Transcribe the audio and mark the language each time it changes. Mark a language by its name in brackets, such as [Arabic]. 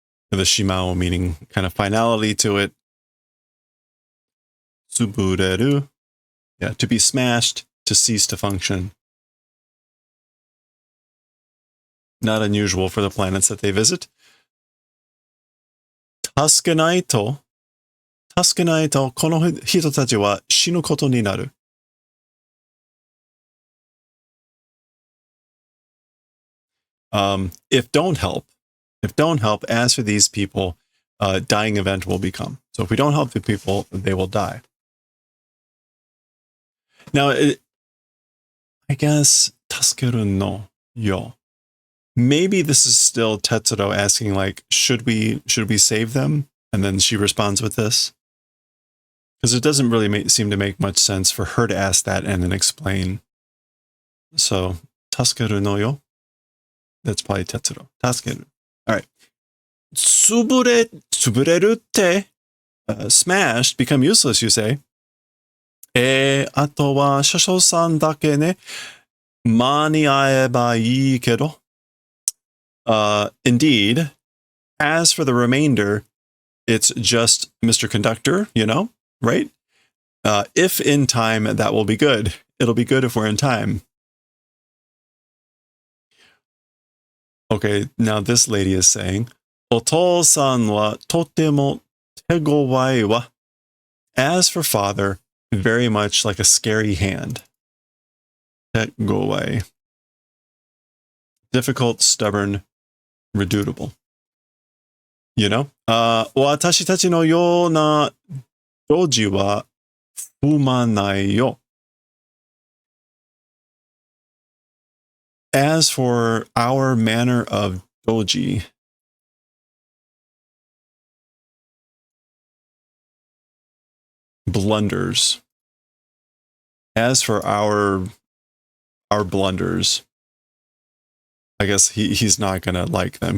[English] The shimao meaning kind of finality to it. Tsubureru. Yeah, to be smashed, to cease to function. Not unusual for the planets that they visit. [Japanese] 助けないとこの人たちは死ぬことになる。 [English] If don't help, as for these people, dying event will become. So if we don't help the people, they will die. Now, I guess [Japanese] 助けるのよ. [English] Maybe this is still Tetsuro asking, like, should we save them? And then she responds with this. Because it doesn't really seem to make much sense for her to ask that and then explain. [Japanese] So, 助けるのよ. [English] That's probably Tetsuro. [Japanese] 助ける. [English] All right. [Japanese] 潰れるって、 [English] smashed, become useless, you say. [Japanese] あとは車掌さんだけね。間に合えばいいけど。 [English] Indeed. As for the remainder, it's just Mr. Conductor, you know, right? If in time, that will be good. It'll be good if we're in time. Okay, now this lady is saying, [Japanese] お父さんはとても手強いわ. [English] As for father, very much like a scary hand. [Japanese] 手強い. [English] Difficult, stubborn, redoubtable. You know? [Japanese] 私たちのようなドジは踏まないよ. [English] As for our manner of doji, blunders. As for our blunders, I guess he's not gonna like them.